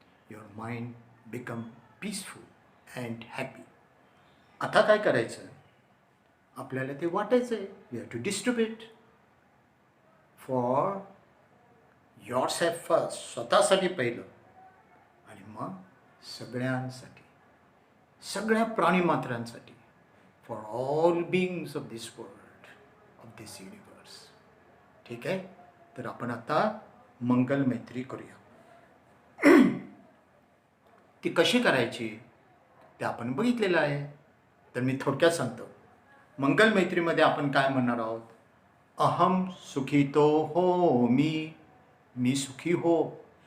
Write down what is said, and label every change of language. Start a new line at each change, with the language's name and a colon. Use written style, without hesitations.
English: Your mind become peaceful and happy.
Marathi: आता काय करायचं? आपल्याला ते वाटायचं आहे.
English: We have to distribute for yourself first.
Marathi: स्वतःसाठी पहिलं आणि मग सगळ्यांसाठी, सगळ्या प्राणीमात्रांसाठी.
English: For all beings of this world, of this universe.
Marathi: ठीक आहे? तर आपण आता मंगल मैत्री करूया. ती कशी करायची ते आपण बघितलेलं आहे. तर मी थोडक्यात सांगतो. मंगल मैत्रीमध्ये आपण काय म्हणणार आहोत? अहम सुखितो हो मी सुखी हो.